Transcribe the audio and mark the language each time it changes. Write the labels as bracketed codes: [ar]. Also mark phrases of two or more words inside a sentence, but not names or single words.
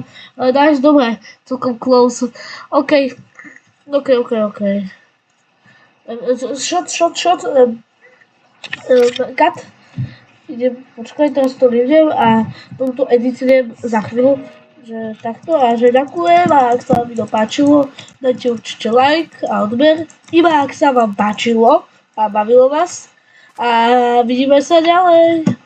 [sk] Nice, dobre, celkom close. OK. Shot. Cut. Idem, počkaj, teraz to nevidím a tomto editujem za chvíľu, že takto a že ďakujem a ak sa vám video páčilo, dajte určite like a odber, iba ak sa vám páčilo a bavilo vás a vidíme sa ďalej.